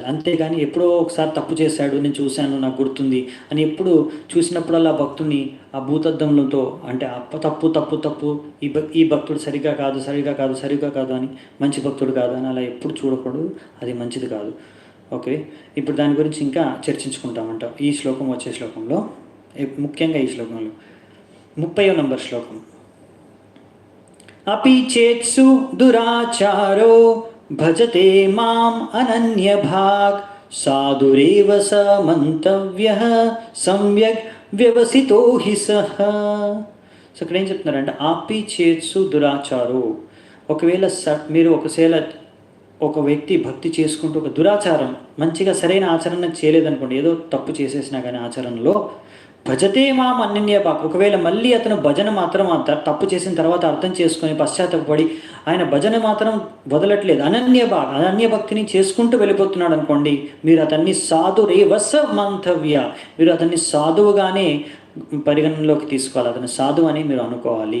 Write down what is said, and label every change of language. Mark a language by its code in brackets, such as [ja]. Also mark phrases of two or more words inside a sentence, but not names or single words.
[te] అంతేగాని ఎప్పుడో ఒకసారి తప్పు చేశాడు, నేను చూశాను, నాకు గుర్తుంది అని ఎప్పుడు చూసినప్పుడల్లా భక్తుని ఆ భూతద్దంలతో అంటే తప్పు ఈ భక్తుడు సరిగా కాదు అని, మంచి భక్తుడు కాదు అని అలా ఎప్పుడు చూడకూడదు, అది మంచిది కాదు. ఓకే, ఇప్పుడు దాని గురించి ఇంకా చర్చించుకుంటామంట ఈ శ్లోకం, వచ్చే శ్లోకంలో, ముఖ్యంగా ఈ శ్లోకంలో 30వ నంబర్ శ్లోకం. [sa] अपि चेत्सु दुराचारो भजते माम् अनन्यभाक् साधुरेव स मन्तव्यः सम्यक् व्यवसितो हि सः. [te] సో ఇక్కడ ఏం చెప్తున్నారంటే, [sa] ఆపి చేత్సు దురాచారో, [te] ఒకవేళ మీరు ఒక వ్యక్తి భక్తి చేసుకుంటూ ఒక దురాచారం మంచిగా సరైన ఆచరణ చేయలేదనుకోండి, ఏదో తప్పు చేసేసినా కానీ ఆచరణలో, [sa] భజతే మాం అనన్యభాక్, [te] ఒకవేళ మళ్ళీ అతను భజన మాత్రం తప్పు చేసిన తర్వాత అర్థం చేసుకొని పశ్చాత్తపడి ఆయన భజన మాత్రం వదలట్లేదు, అనన్య భక్తిని చేసుకుంటూ వెళ్ళిపోతున్నాడు అనుకోండి, మీరు అతన్ని [sa] సాధురేవస మంతవ్య, [te] మీరు అతన్ని సాధువుగానే పరిగణనలోకి తీసుకోవాలి, అతను సాధువు అని మీరు అనుకోవాలి.